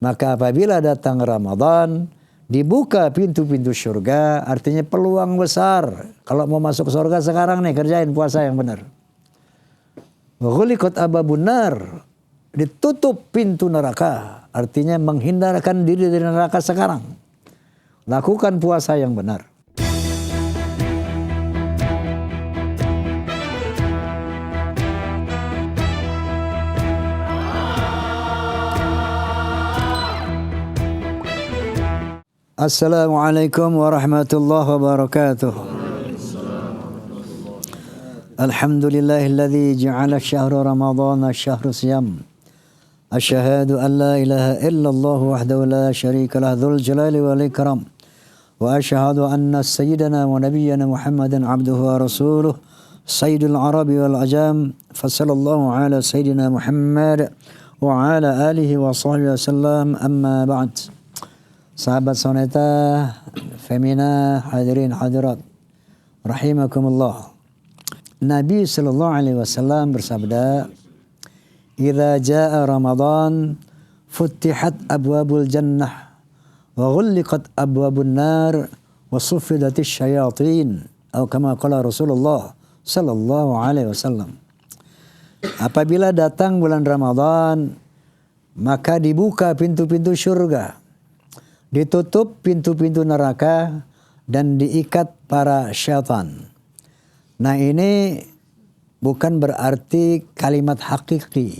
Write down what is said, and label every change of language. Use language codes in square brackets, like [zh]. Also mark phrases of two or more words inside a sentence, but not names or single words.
[id] Maka apabila datang Ramadan, dibuka pintu-pintu surga, artinya peluang besar. Kalau mau masuk surga sekarang nih, kerjain puasa yang benar. [ar] غلقت أبواب النار, [id] ditutup pintu neraka, artinya menghindarkan diri dari neraka sekarang. Lakukan puasa yang benar. [ar] السلام عليكم ورحمة الله وبركاته. الحمد لله الذي جعل شهر رمضان شهر صيام. أشهد أن لا إله إلا الله وحده لا شريك له ذو الجلال والإكرام. وأشهد أن سيدنا ونبينا محمدا عبده ورسوله سيد العرب والعجم. فصلى الله على سيدنا محمد وعلى آله وصحبه وسلم، أما بعد. [id] Sahabat Soneta, Femina, hadirin hadirat, rahimakumullah. Nabi [ar] صلى الله عليه وسلم [id] bersabda, [ar] "إذا جاء رمضان فتحت أبواب الجنة وغلقت أبواب النار وصفدت الشياطين." Atau كما قال رسول الله صلى الله عليه وسلم. [id] Apabila datang bulan Ramadan, maka dibuka pintu-pintu surga, ditutup pintu-pintu neraka, dan diikat para syaitan. Nah, ini bukan berarti kalimat hakiki.